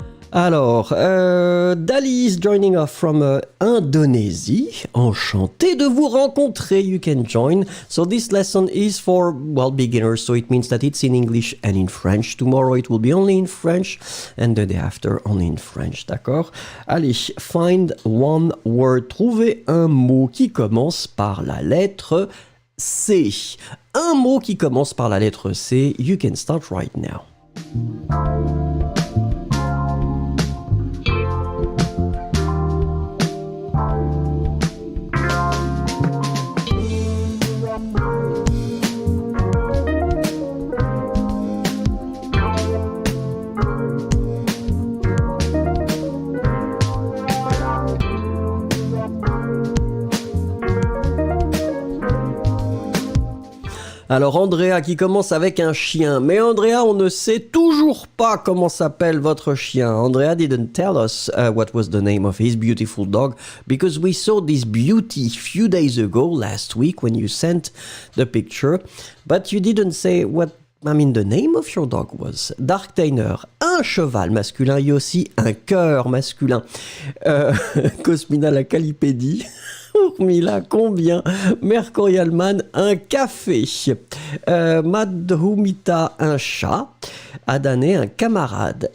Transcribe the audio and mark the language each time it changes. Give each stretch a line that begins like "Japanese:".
English: Alors, Dali is joining us from Indonésie.
French: Enchanté de vous rencontrer.
English: You can join. So this lesson is for, well, beginners. So it means that it's in English and in French. Tomorrow it will be only in French and the day after only in French.
French: D'accord? Allez,
English: find one word.
French: Trouvez un mot qui commence par la lettre C. Un mot qui commence par la lettre C.
English: You can start right now.
French: Alors Andrea qui commence avec un chien. Mais Andrea, on ne sait toujours pas comment s'appelle votre chien.
English: Andrea didn't tell us what was the name of his beautiful dog because we saw this beauty few days ago, last week, when you sent the picture. But you didn't say what, the name of your dog was.
French: Dark Tainer, un cheval masculin et aussi un cœur masculin. Cosmina la calipédie. Urmila, combien? Mercurialman, un café. Madhumita, un chat. Adane, un camarade.